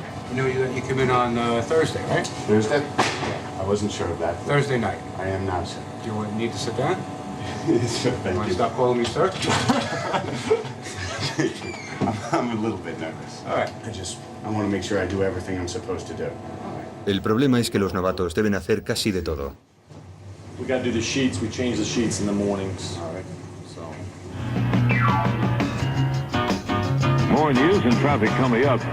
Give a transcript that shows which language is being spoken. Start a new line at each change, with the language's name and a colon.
English: You know you come in on Thursday, right? Thursday? I wasn't sure of that. Thursday night. I am now, sir. Do you need to sit down? Sure, You thank want to you. stop calling me sir? I'm a little bit nervous. All right. I want to make sure I do everything I'm supposed to do.
Spanish: El problema es que los novatos deben hacer casi de todo.
English: We got to do the sheets. We change the sheets in the mornings. All right. More news and traffic coming up.